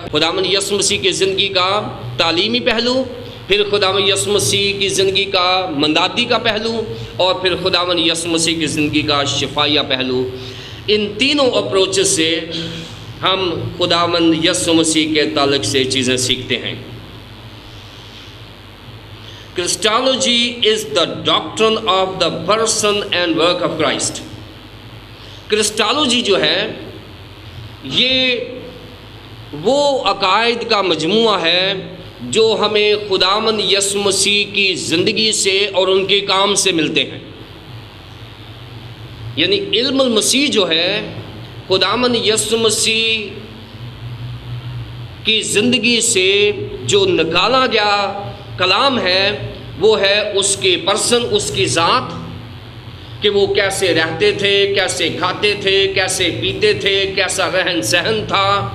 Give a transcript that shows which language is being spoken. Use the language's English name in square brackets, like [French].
[Urdu] خداوند یسوع مسیح کی زندگی کا تعلیمی پہلو، پھر خداوند یسوع مسیح کی زندگی کا مندادی کا پہلو، اور پھر خداوند یسوع مسیح کی زندگی کا شفائیہ پہلو. ان تینوں اپروچز سے ہم خداوند یسوع مسیح کے تعلق سے چیزیں سیکھتے ہیں. [English] Christology is the doctrine of the person and work of Christ. [Urdu] Christology جو ہے یہ وہ عقائد کا مجموعہ ہے جو ہمیں خداوند یسوع مسیح کی زندگی سے اور ان کے کام سے ملتے ہیں. یعنی علم المسیح جو ہے خداوند یسوع مسیح کی زندگی سے جو نکالا گیا کلام ہے وہ ہے اس کے پرسن، اس کی ذات، کہ وہ کیسے رہتے تھے، کیسے کھاتے تھے، کیسے پیتے تھے، کیسا رہن سہن تھا.